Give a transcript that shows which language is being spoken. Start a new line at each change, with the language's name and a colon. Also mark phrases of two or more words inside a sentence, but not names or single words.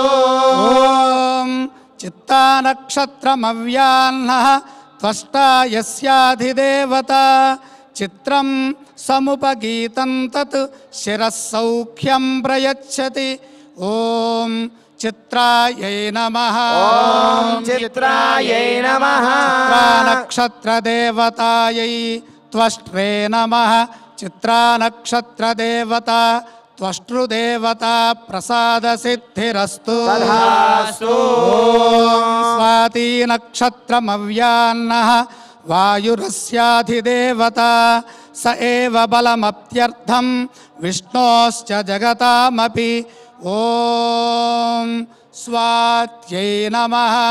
Sanskrit: ఓం చిత్తా నక్షత్రమవ్యాన్నః త్వష్టా యస్యాధిదేవత చిత్రం సముపగీతం తత్ శిరః సౌఖ్యం ప్రయచ్చతి ఓం చిత్రాయై నమః ఓం చిత్రాయై నమః చిత్రా నక్షత్ర దేవతాయై त्वष्ट्रे नमः चित्रानक्षत्रदेवता त्वष्ट्रुदेवता प्रसादसिद्धिरस्तु तथास्तु। स्वाती नक्षत्रमव्यान्नः वायुरस्याधिदेवता स एव बलमप्यर्थं विष्णोश्च जगतामपि ॐ स्वात्यै नमः